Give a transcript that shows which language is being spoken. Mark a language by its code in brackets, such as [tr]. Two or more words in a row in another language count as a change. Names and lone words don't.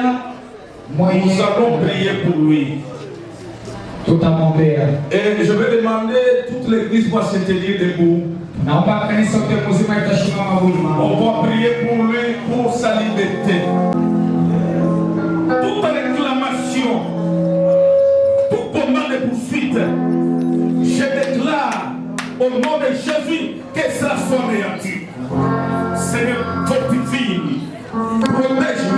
[fr] Nous [sw] mwenye, [fr] allons prier pour lui. [sw] tutamwombea. [fr] Et je vais demander toute l'église va se tenir debout. [sw] Naomba kanisa yote mzima itasimama wima. [fr] On va prier pour lui, pour sa liberté. Toute réclamation, tout combat de poursuite, je déclare au nom de Jésus que ça soit réactif. Seigneur, fortifie-lui, protège-lui.